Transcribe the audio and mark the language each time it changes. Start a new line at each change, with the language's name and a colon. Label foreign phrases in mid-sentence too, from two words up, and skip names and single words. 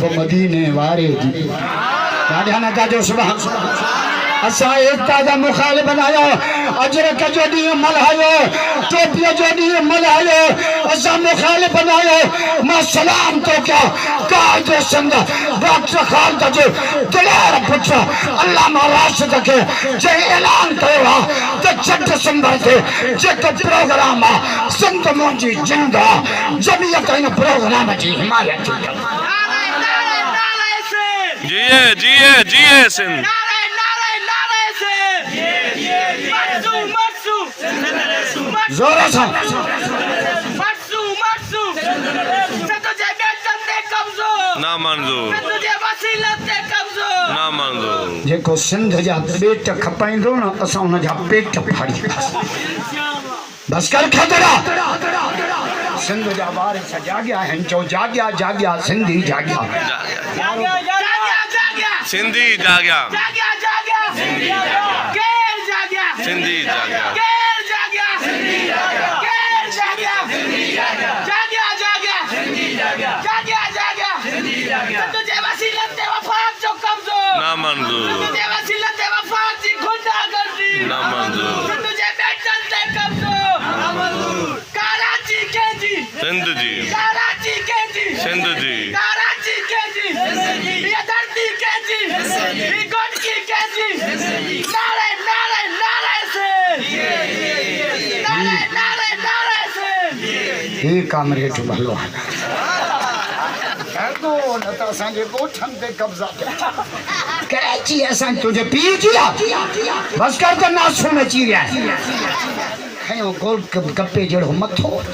Sindhi: मदीने वारे जी ॾाढा न जो सुभाणे असां एकता जा मुखालिब आहियो अजरक जो ॾींहुं मल्हायो टोपीअ जो ॾींहुं मल्हायो असां मुखालिब आहियो मां सलाम थो कयां काइद सिंध डॉक्टर ख़ालिद जो दिलेर पुटु अल्लामा राशिद खे जंहिं ऐलान कयो आहे त 6 दिसंबर ते जेको प्रोग्राम आहे सिंध मुंहिंजी जिंद आहे जमियत इन प्रोग्राम जी हिमायत जी सिंध
Urdu: जोर से
Sindhi: ना मंजूर ना मंजूर जेको सिंध जा पेट खपाइंदो न असां उन जा पेट फाड़ी बस कर खतरा सिंध जा वारिस जाॻिया आहिनि चओ जाॻिया जाॻिया सिंधी जाॻिया सिंधी जाॻिया सिंधी जाॻिया ना मंजूर ना मंजूर सिंध जी सिंध जी ये कामरेड भलो तो न त असांजे ॻोठनि ते कब्ज़ा कराची असां तुंहिंजे पीउ जी आहे बस कर त नासू में अची विया खयो गोल गप्पे जहिड़ो मथो